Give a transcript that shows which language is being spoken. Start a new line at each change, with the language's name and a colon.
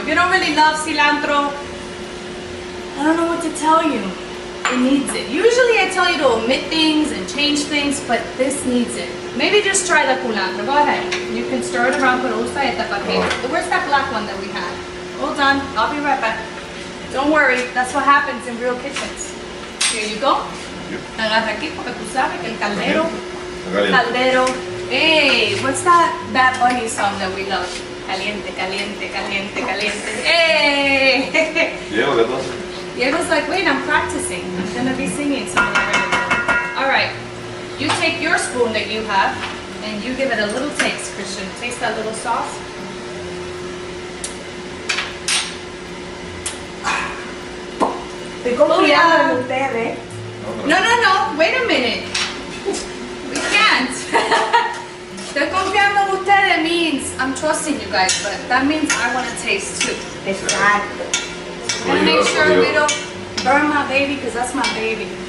English: If you don't really love cilantro, I don't know what to tell you. It needs it. Usually I tell you to omit things and change things, but this needs it. Maybe just try the culantro. Go ahead. You can stir it around,
Spanish: pero usa esta para que.
English: Where's that black one that we had? Hold on. I'll be right back. Don't worry. That's what happens in real kitchens. Here you go.
Spanish: Agarra aquí porque tú sabes que el caldero. Caldero.
English: Hey, what's that Bad Bunny song that we love?
Spanish: Caliente, caliente, caliente, caliente. Hey! Diego, ¿qué pasa?
English: Diego's like, wait, I'm practicing. I'm gonna be singing something already. All right, you take your spoon that you have and you give it a little taste, Christian. Taste that little sauce.
Spanish: Estoy confiando en ustedes.
English: No, wait a minute. We can't.
Spanish: Estoy confiando en ustedes
English: means I'm trusting you guys, but that means I want to taste too.
Spanish: Exacto.
English: I'm gonna make sure we don't burn my baby, because that's my baby.